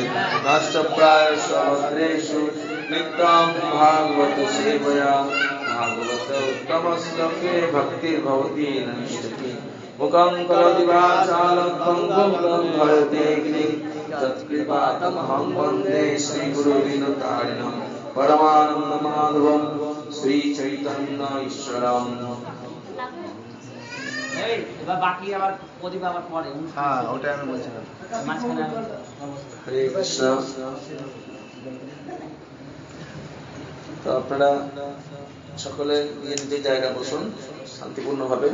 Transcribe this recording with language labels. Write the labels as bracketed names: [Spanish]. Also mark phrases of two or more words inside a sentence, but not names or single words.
[Sanskrit] नष्टप्रायेषु भद्रेषु नित्यं भागवत सेवया भागवत उत्तमश्लोके भक्तिर्भवति नश्यति। मुखं करोति वाचालं पङ्गुं लङ्घयते गिरिं तत्कृपातमहं वन्दे श्रीगुरुदीनतारिणं परमानन्दमाधवं श्रीचैतन्य ईश्वरम्। [Bangla] বাকি আবার প্রদীপ আবার পরে হ্যাঁ ওটা আমি বলছিলাম। হরে কৃষ্ণ। তো আপনারা সকলে নিজ নিজ জায়গা বসুন শান্তিপূর্ণভাবে।